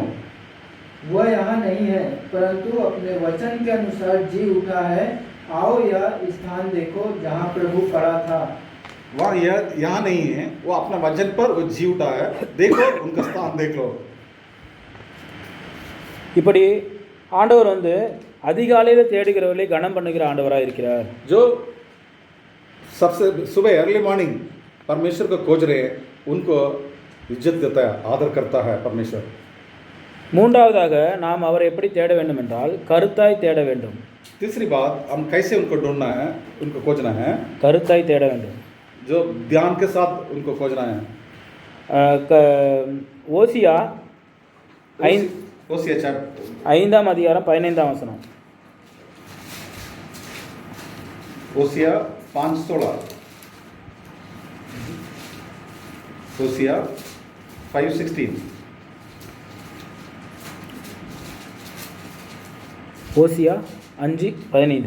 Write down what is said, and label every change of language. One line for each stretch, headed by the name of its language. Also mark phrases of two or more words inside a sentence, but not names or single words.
Hindi: वह यहाँ नहीं है, परंतु अपने वचन के अनुसार जी उठा है. आओ यह स्थान देखो जहाँ प्रभु खड़ा था. वह यहाँ नहीं है, वो अपना वचन पर वो जी उठा है. देखो उनका स्थान देख लो.
Tamil: இப்படி ஆண்டவர் வந்து அதிகாலையில் தேடுகிறவர்களை கனம் பண்ணுகிற ஆண்டவராக இருக்கிறார்.
Hindi: जो सबसे सुबह
English: early morning
Hindi: परमेश्वर को खोज रहे हैं उनको इज्जत देता है, आदर करता है परमेश्वर.
Tamil: மூன்றாவதாக நாம் அவரை எப்படி தேட வேண்டும் என்றால் கருத்தாய் தேட வேண்டும்.
Hindi: तीसरी बात, हम कैसे उनको ढूंढना है, उनको खोजना है.
Tamil: கருத்தாய் தேட வேண்டும்.
Hindi: जो ध्यान के साथ उनको खोजना है.
Tamil: ஓசியா
Hindi: ओसिया चैप्टर
Tamil: 5ஆம் அதிகாரம் 15ஆம் வசனம்.
Hindi: ओसिया 5:16. ओसिया 5:16.
Tamil: ஓசியா 5:15.